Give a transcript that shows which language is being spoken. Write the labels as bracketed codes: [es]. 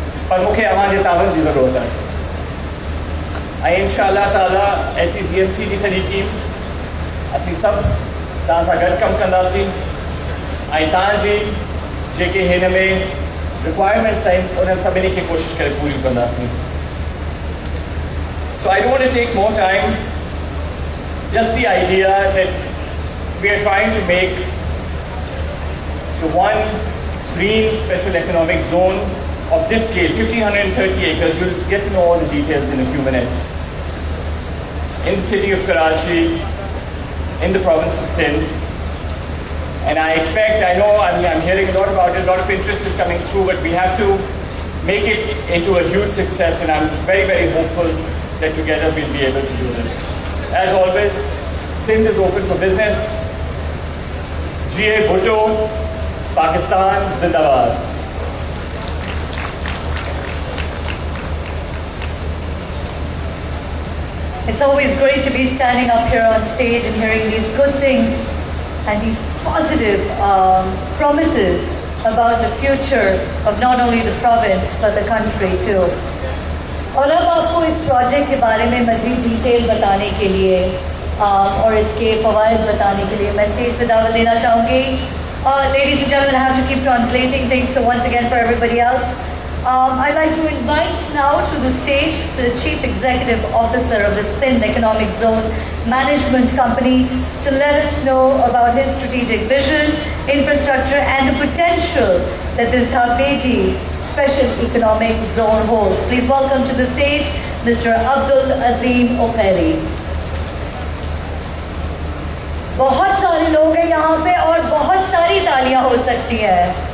[sd] पर मूंखे अव्हांजे ताबन जी ज़रूरत आहे ऐं इंशाअल्लाह ताला SCGMC जी सॼी टीम असीं सभु तव्हां सां गॾु कमु कंदासीं ऐं तव्हांजी जेके हिन में रिक्वायरमेंट्स आहिनि उन्हनि सभिनी खे कोशिशि करे पूरियूं कंदासीं। [en] So I don't want to take more time. Just the idea that we are trying to make the one green special economic zone of this scale, 1,530 acres. You'll get to know all the details in a few minutes. In the city of Karachi, in the province of Sindh. And I know, I'm hearing a lot about it, a lot of interest is coming through, but we have to make it into a huge success, and I'm very, very hopeful that together we'll be able to do this. As always, Sindh is open for business. G.A. Bhutto, Pakistan, Zindabad. It's always great to be standing up here on stage and hearing these good things and these positive promises about the future of not only the province but the country too. [hi] और अब आपको इस project के बारे में मज़ीद detail बताने के लिए और इसके फ़वाइद बताने के लिए मैं स्टेज पे दावत देना चाहूँगी. [en] Ladies and gentlemen, I have to keep translating things, so once again for everybody else, I'd like to invite now to the stage the Chief Executive Officer of the Sindh Economic Zone Management Company to let us know about his strategic vision, infrastructure and the potential that this Dhabeji Special Economic Zone holds. Please welcome to the stage Mr. Abdul Azim Okheri. [hi] बहुत सारे लोग हैं यहाँ पे और बहुत सारी तालियां हो सकती हैं.